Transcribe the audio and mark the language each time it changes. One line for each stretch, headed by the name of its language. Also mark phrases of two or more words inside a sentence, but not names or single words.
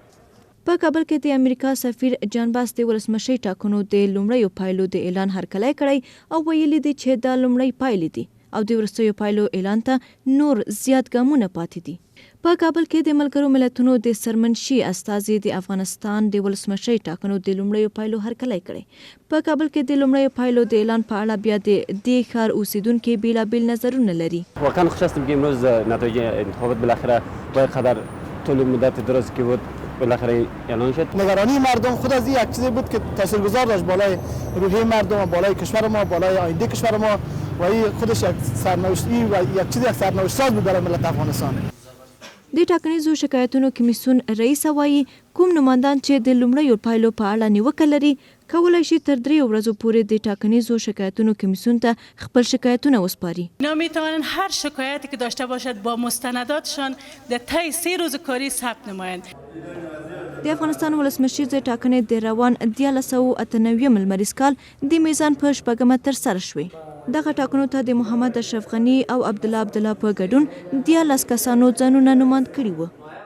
Pashto: په کابل کې د امریکا سفیر جان باس د ولسمشۍ ټاکنو د لومړیو پایلو د اعلان هرکلی کړی او ویلي دي چې دا لومړی پایلې دي او د وروستیو پایلو اعلان ته نور زیات ګامونه پاتې دي. په کابل کې د ملګرو ملتونو د سرمنشي استازي د افغانستان د ولسمشۍ ټاکنو د لومړیو پایلو هرکلی کړی. په کابل کې د لومړیو پایلو د اعلان په اړه بیا د دې ښار اوسیدونکي بیلابیل نظرونه لري.
Persian: واقعا خوش هستم که امروز نتایج انتخابات بالاخره با قدر طول مدت دراز که بود بالاخره اعلان شد. نگرانی مردم خود از یک چیزی بود که تاثیرگذار داشت بالای روحیه مردم، بالای کشور ما، بالای آینده کشور ما و این خودش یک سرنوشتی و یک سرنوشت ساز بود برای ملت افغانستان.
Pashto: د ټاکنیزو شکایتونو کمیسیون رئیس وایي کوم نمایندان چې د لومړیو پایلو په اړه نیوکه لري کولای شي تر 3 ورځو پورې د ټاکنیزو شکایتونو کمیسیون ته خپل شکایتونه وسپاري.
Persian: اینا میتوانند هر شکایتی که داشته باشد با مستنداتشان در طی 3 روز کاری ثبت نمایند.
Pashto: د افغانستان ولسمشریزې ټاکنې د روان 1998 لمریز کال د میزان په 4مه ترسره شوې. دغه ټاکنو ته د محمد اشرف غنی او عبدالله په ګډون 14 کسانو ځانونه نوماند کړي وو.